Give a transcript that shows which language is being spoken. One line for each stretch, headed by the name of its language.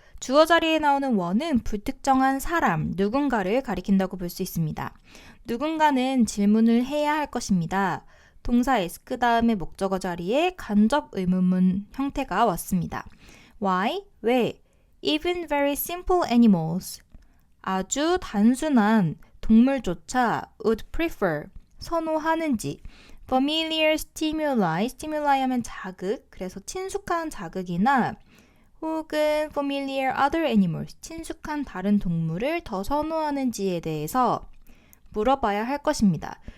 Korean: 주어 자리에 나오는 one은 불특정한 사람, 누군가를 가리킨다고 볼 수 있습니다. 누군가는 질문을 해야 할 것입니다. 동사 ask 다음에 목적어 자리에 간접 의문문 형태가 왔습니다.
English: Why?
Korean: 왜?
English: Even very simple animals.
Korean: 아주 단순한 동물조차
English: would prefer,
Korean: 선호하는지
English: familiar stimuli, stimuli
Korean: 하면 자극, 그래서 친숙한 자극이나 혹은
English: familiar other animals,
Korean: 친숙한 다른 동물을 더 선호하는지에 대해서 물어봐야 할 것입니다.